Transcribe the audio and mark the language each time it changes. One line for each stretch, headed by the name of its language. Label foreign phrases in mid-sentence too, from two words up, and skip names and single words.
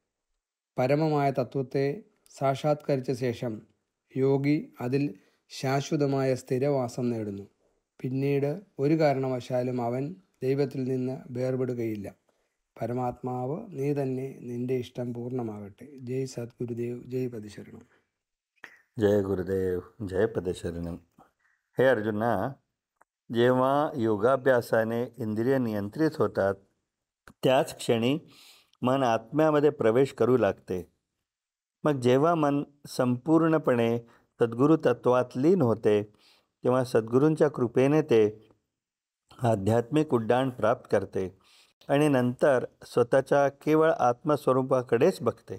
Malayalam: പരമമായ തത്വത്തെ സാക്ഷാത്കരിച്ച ശേഷം യോഗി അതിൽ ശാശ്വതമായ സ്ഥിരവാസം നേടുന്നു. പിന്നീട് ഒരു കാരണവശാലും അവൻ ദൈവത്തിൽ നിന്ന് വേർപെടുകയില്ല. പരമാത്മാവ് നീ തന്നെ, നിന്റെ ഇഷ്ടം പൂർണ്ണമാകട്ടെ. ജയ് സദ്ഗുരുദേവ്,
Marathi: जय पदशरणम. जय गुरुदेव, जय पदशरणम. हे अर्जुना, जेव्हा योगाभ्यासाने इंद्रिय नियंत्रित होतात त्याच क्षणी मन आत्म्यामध्ये प्रवेश करू लागते. मग जेव्हा मन संपूर्णपणे सद्गुरू तत्वात लीन होते तेव्हा सद्गुरूंच्या कृपेने ते आध्यात्मिक उड्डाण प्राप्त करते आणि नंतर स्वतःच्या केवळ आत्मस्वरूपाकडेच बघते.